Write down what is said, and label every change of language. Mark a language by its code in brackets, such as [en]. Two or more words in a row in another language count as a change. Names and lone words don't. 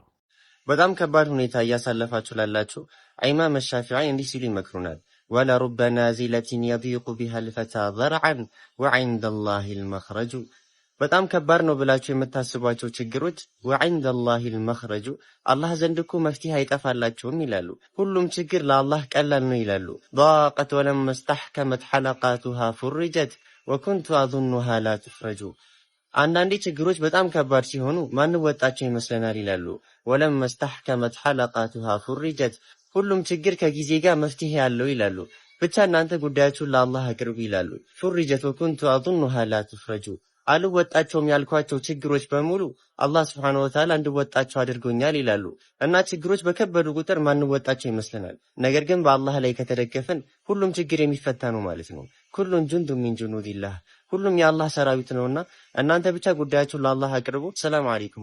[am] በጣም ከባድ ሁኔታ እያሳለፋችሁ ላላችሁ ኢማም ሻፊዒ እንዲህ ሲሉ ይመክሩናል። [ar] ولرب نازلة يضيق بها الفتى ذرعا وعند الله المخرج። [am] በጣም ከባድ ነው ብላችሁ የምታስቧቸው ችግሮች [ar] وعند الله المخرج [am] አላህ ዘንድ እኮ መፍትሄ አይጠፋላቸውም ይላሉ። ሁሉም ችግር ለአላህ ቀላል ነው ይላሉ። [ar] ضاقت ولما استحكمت حلقاتها فرجت وكنت أظنها لا تفرج። [am] አንዳንዴ ችግሮች በጣም ከባድ ሲሆኑ ማንወጣቸው ይመስለናል ይላሉ። [ar] ولما استحكمت حلقاتها فرجت [am] ሁሉም ችግር ከጊዜ ጋር መፍትሄ ያለው ይላሉ። ብቻ እናንተ ጉዳያችሁን ለአላህ አቅርቡ ይላሉ። [ar] فرجت وكنت أظنها لا تفرج [am] አልወጣቸውም ያልኳቸው ችግሮች በሙሉ አላህ [ar] سبحانه وتعالى [am] እንድወጣቸው አድርጎኛል ይላሉ። እና ችግሮች በከበዱ ቁጥር ማንወጣቸው ይመስለናል። ነገር ግን በአላህ ላይ ከተደገፈን ሁሉም ችግር የሚፈታ ነው ማለት ነው። [ar] كل جند من جنود الله [am] ሁሉም የአላህ ሰራዊት ነውና እናንተ ብቻ ጉዳያችሁን ለአላህ አቅርቡ። [ar] سلام عليكم